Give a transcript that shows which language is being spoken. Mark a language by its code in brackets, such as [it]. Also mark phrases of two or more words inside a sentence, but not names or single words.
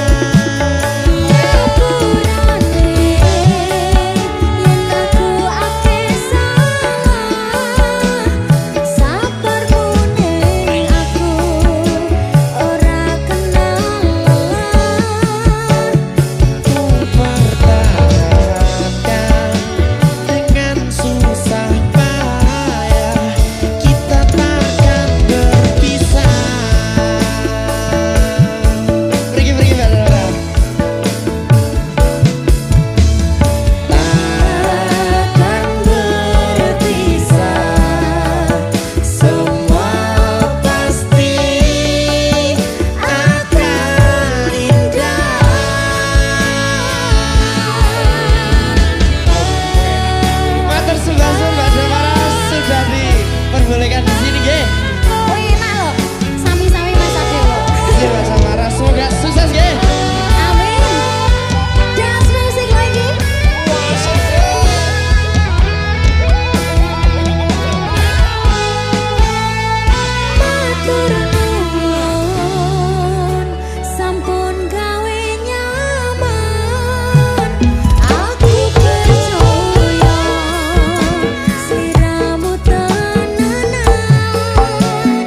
[jv] Ngapurane yen aku akeh salah, sabarmu ning aku ora kenal lelah. [id] Pertahankan dengan susah payah, kita takkan berpisah. Pergi Bella. Takkan berpisah, semua pasti akan indah. [jv] Matur sembah-sembah [id] Jamara sudah diperbolehkan di sini, [jv] nggih. Wena lho. Sami-sami Mas Adewo. [id] Nggih, Mbak Jamara, semoga sukses, nggih. Amin. [en] Dance music lagi. [jv] Matur nuwun, sampun gawe nyaman, aku percaya sliramu tenanan.